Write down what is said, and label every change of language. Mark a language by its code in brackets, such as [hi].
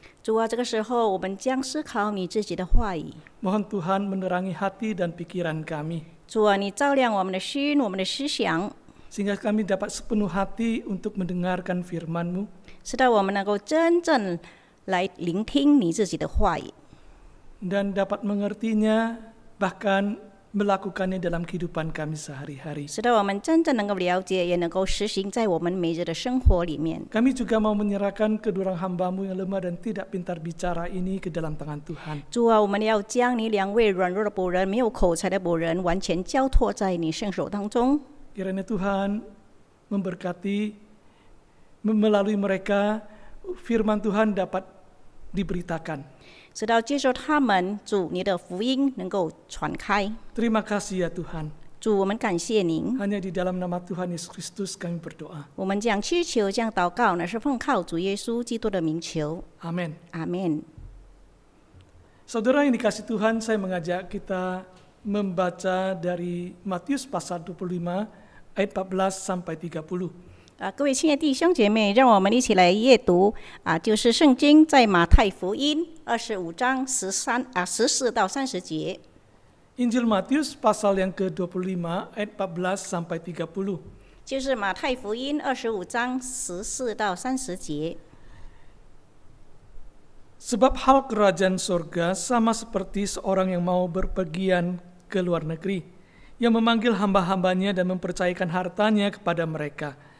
[zh] 主啊，这个时候我们将思考你自己的话语。 [id] Mohon Tuhan menerangi hati dan pikiran kami, [zh] 主啊，你照亮我们的心，我们的思想， [id] sehingga kami dapat sepenuh hati untuk mendengarkan firman-Mu, [zh] 使到我们能够真正来聆听你自己的话语， [id] dan dapat mengertinya, bahkan melakukannya dalam kehidupan kami sehari-hari. [zh] 使到我们真正能够了解，也能够实行在我们每日的生活里面。 [id] Kami juga mau menyerahkan kedua hamba-Mu yang lemah dan tidak pintar bicara ini ke dalam tangan Tuhan. [zh] 主啊，我们要将你两位软弱的仆人、没有口才的仆人，完全交托在你圣手当中。 [id] Kiranya Tuhan memberkati melalui mereka, firman Tuhan dapat diberitakan. [zh] 直到接受他们，主，你的福音能够传开。 [id] Terima kasih ya Tuhan. [zh] 主，我们感谢您。 [id] Hanya di dalam nama Tuhan Yesus Kristus kami berdoa. [zh] 我们将祈求、将祷告，乃是奉靠主耶稣基督的名求。 [id] Amin. [zh] 阿门。 [id] Saudara yang dikasih Tuhan, saya mengajak kita membaca dari Matius pasal 25 ayat 14 sampai 30. [zh] 各位亲爱的弟兄姐妹，让我们一起来阅读就是圣经在马太福音25章14到30节。 [id] Injil Matius pasal yang ke-25 ayat 14 sampai 30. [zh] 就是马太福音25章14到30节。 [id] Sebab hal kerajaan surga sama seperti seorang yang mau berpergian ke luar negeri, yang memanggil hamba-hambanya dan mempercayakan hartanya kepada mereka.